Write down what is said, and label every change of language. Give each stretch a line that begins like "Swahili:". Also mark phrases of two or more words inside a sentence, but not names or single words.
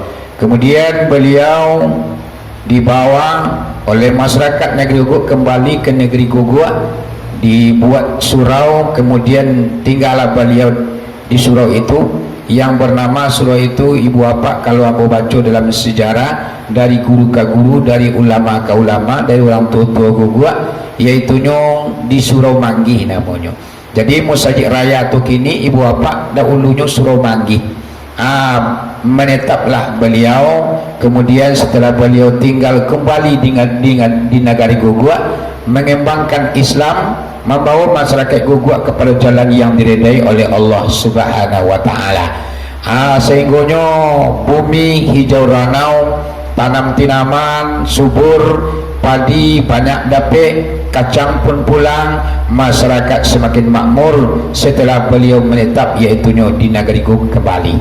Indonesian: Kemudian beliau dibawa oleh masyarakat negeri Guguk kembali ke negeri Guguk, dibuat surau, kemudian tinggallah beliau di surau itu yang bernama surau itu ibu bapa kalau aku baca dalam sejarah dari guru ke guru, dari ulama ke ulama, dari orang tua-tua Guguk, yaitunya di Surau Manggih namanya. Jadi Musajid Raya tu kini ibu bapa dahulunya Surau Manggih. Menetaplah beliau, kemudian setelah beliau tinggal kembali di negari Guguk, mengembangkan Islam, membawa masyarakat Guguk kepada jalan yang diredai oleh
Arabic: الله سبحانه وتعالى.
Indonesian: Sehingga bumi hijau ranau, tanam tinaman subur, padi banyak dapat, kacang pun pulang, masyarakat semakin makmur setelah beliau menetap iaitunya di negeri Guguk kembali.